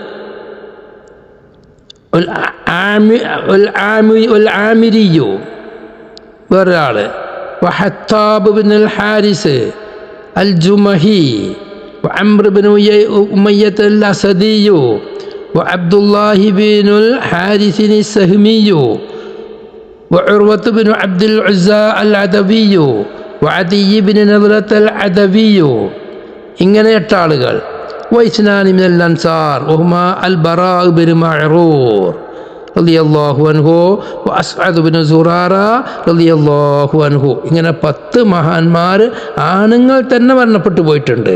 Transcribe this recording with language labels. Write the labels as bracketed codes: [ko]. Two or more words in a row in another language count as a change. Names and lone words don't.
[ar] ആമിരിയു വേറൊരാള്, വഹത്താബ് ബിൻ അൽ ഹാരിസ് അൽ ജുമഹി, വഅംർ ബിൻ ഉമയ്യത്ത് അൽ അസദിയു, വഅബ്ദുല്ലാഹി ബിൻ അൽ ഹാരിസിന് സഹ്മിയു, وعروة بن عبد العزى العدوي وعدي بن نضرة العدوي. [ml] ഇങ്ങനെ 8 ആളുകൾ. [ar] واثنان من الأنصار وهما البراء بن معرور رضي الله عنه وأسعد بن زرارة رضي الله عنه വഅസ്അദ് ബിൻ സുറാറ റളിയല്ലാഹു അൻഹു. [ml] ഇങ്ങനെ 10 മഹാന്മാർ ആണുങ്ങൾ തന്നെ മരണപ്പെട്ടു പോയിട്ടുണ്ട്.